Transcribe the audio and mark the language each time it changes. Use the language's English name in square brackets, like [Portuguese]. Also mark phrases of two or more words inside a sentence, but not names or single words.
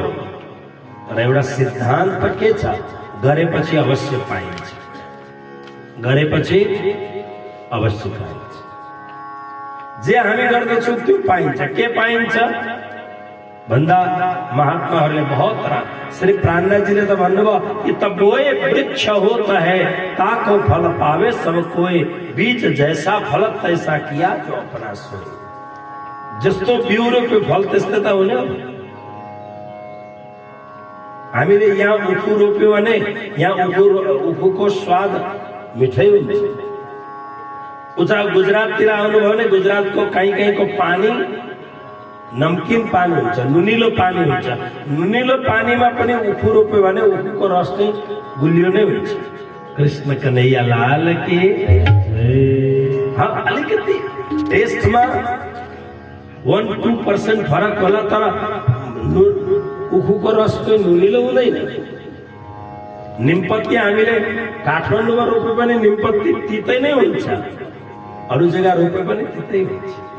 [Nepali] तर एउटा सिद्धान्त के छ, गरेपछि अवश्य पाइन्छ, गरेपछि अवश्य पाइन्छ। जे हामी गर्दछौँ त्यो पाइन्छ। के पाइन्छ भन्दा महात्माहरूले बहुत श्री प्राणनाथजीले त भन्नुभयो कि त [Hindi] बोए वृक्ष होता है ताको फल पावे सब कोई, बीज जैसा फल तैसा किया जो अपना सोए। [Nepali] जस्तो बिउ रोप्यो फल त्यस्तै त हुने हो। हामीले यहाँ उखु रोप्यो भने यहाँ उखुको स्वाद मिठै हुन्छ। उता गुजराततिर आउनुभयो भने गुजरातको कहीँ पानी नमकीन पानी हुन्छ, नुनिलो पानी हुन्छ। नुनिलो पानीमा पनि उखु रोप्यो भने उखुको रस चाहिँ गुलियो नै हुन्छ। [Hindi] कृष्ण कन्हैया लाल की। हाँ, [Nepali] अलिकति टेस्टमा 1-2% फरक होला तर उखुको रस चाहिँ नुनिलो हुँदैन। निमपत्ती हामीले काठमाडौँमा रोपे पनि निमपत्ती तितै नै हुन्छ, अरू जग्गा रोपे पनि तितै हुन्छ।